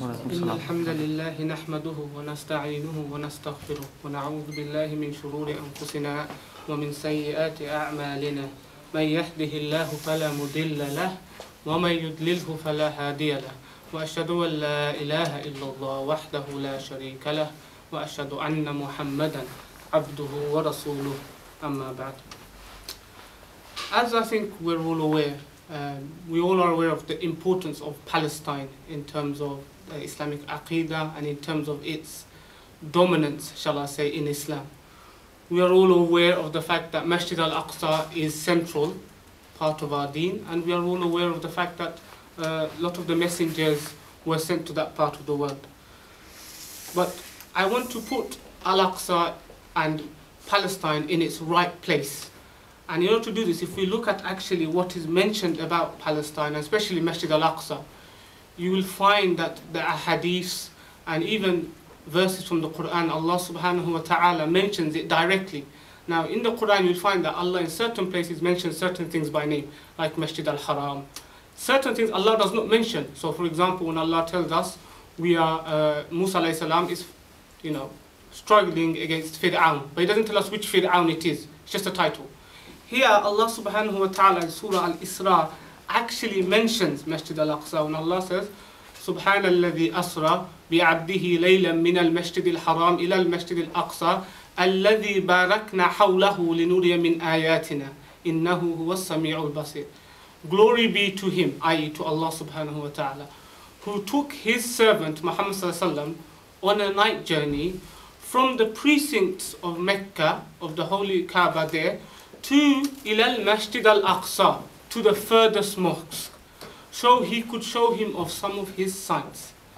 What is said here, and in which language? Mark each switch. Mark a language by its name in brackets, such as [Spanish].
[Arabic] إن الحمد لله نحمده ونستعينه ونستغفره ونعوذ بالله من شرور أنفسنا ومن سيئات أعمالنا من يهده الله فلا مضل له ومن يضلله فلا هادي له وأشهد أن لا إله إلا الله وحده لا شريك له وأشهد أن محمدا عبده ورسوله أما بعد. [English] As I think we're all aware, we all are aware of the importance of Palestine in terms of Islamic Aqidah and in terms of its dominance, shall I say, in Islam. We are all aware of the fact that Masjid al-Aqsa is central part of our deen, and we are all aware of the fact that a lot of the messengers were sent to that part of the world. But I want to put Al-Aqsa and Palestine in its right place. And in order to do this, if we look at actually what is mentioned about Palestine, especially Masjid al-Aqsa, you will find that the ahadiths and even verses from the Quran, Allah subhanahu wa ta'ala mentions it directly. Now in the Quran you'll find that Allah in certain places mentions certain things by name, like Masjid al-Haram. Certain things Allah does not mention. So for example, when Allah tells us Musa alayhi salam is, struggling against Fir'aun, but He doesn't tell us which Fir'aun it is. It's just a title. Here Allah subhanahu wa ta'ala in Surah Al-Isra actually mentions Masjid al-Aqsa when Allah says [Arabic] سبحان الذي أسرى بعبده ليلا من المسجد الحرام إلى المسجد الأقصى الذي باركنا حوله لنري من آياتنا إنه هو السميع البصير. [English] Glory be to Him, i.e. to Allah subhanahu wa ta'ala, who took His servant Muhammad sallallahu alaihi wasallam on a night journey from the precincts of Mecca, of the holy Kaaba there, to Ilal Masjid al-Aqsa, to the furthest mosque, so He could show him of some of His signs.